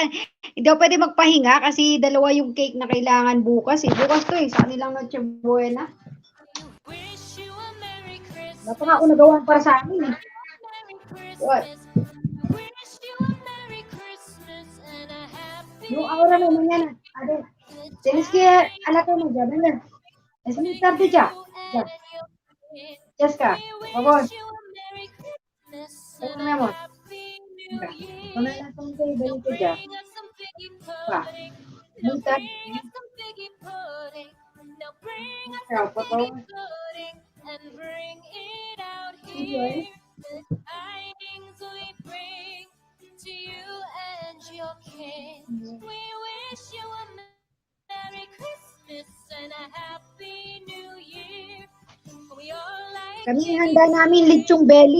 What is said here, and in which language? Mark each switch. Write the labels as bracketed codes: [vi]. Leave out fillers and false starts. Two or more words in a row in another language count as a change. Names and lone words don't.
[tl] Hindi ako pwede magpahinga kasi dalawa yung cake na kailangan bukas eh. Bukas to eh, sa kanilang Noche Buena. Wala pa nga ako nagawa para sa amin eh. What? Yung aura mo manyan. [es] Ade, tienes que a la cama ya, venga. Es muy tarde ya. Ya. Jessica, por favor. Ito mi amor. Venga. Con el lazo de Benito ya. Va. Muy tarde. Chao, por favor. Sí, [tl] yo, Kami handa namin lechong belly.